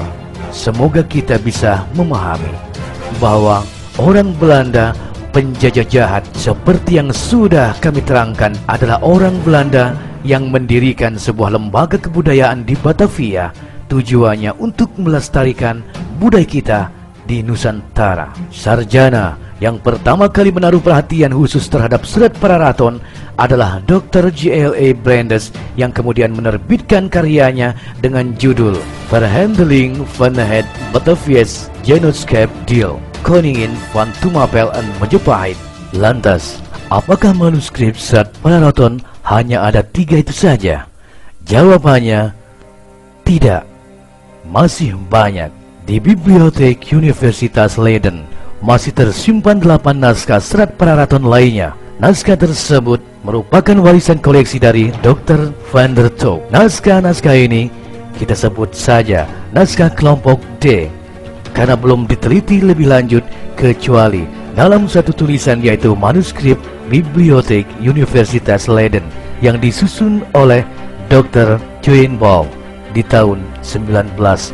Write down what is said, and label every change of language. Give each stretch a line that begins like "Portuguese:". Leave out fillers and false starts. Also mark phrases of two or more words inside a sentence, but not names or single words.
Indonesian: Semoga kita bisa memahami bahwa orang Belanda penjajah jahat seperti yang sudah kami terangkan adalah orang Belanda yang mendirikan sebuah lembaga kebudayaan di Batavia, tujuannya untuk melestarikan budaya kita di Nusantara. Sarjana yang pertama kali menaruh perhatian khusus terhadap serat para raton adalah Dr. J.L.A. Brandes yang kemudian menerbitkan karyanya dengan judul Verhandeling van het Batavia's Genootschap Deel Koningin van Tumapel en Majapahit. Lantas, apakah manuskrip serat para raton hanya ada 3 itu saja? Jawabannya, tidak. Masih banyak. Di Bibliotek Universitas Leiden masih tersimpan 8 naskah serat para raton lainnya. Naskah tersebut merupakan warisan koleksi dari Dr. van der Toop. Naskah-naskah ini kita sebut saja naskah kelompok D, karena belum diteliti lebih lanjut kecuali dalam satu tulisan, yaitu manuskrip Bibliotek Universitas Leiden yang disusun oleh Dr. Joenbal di tahun 1907.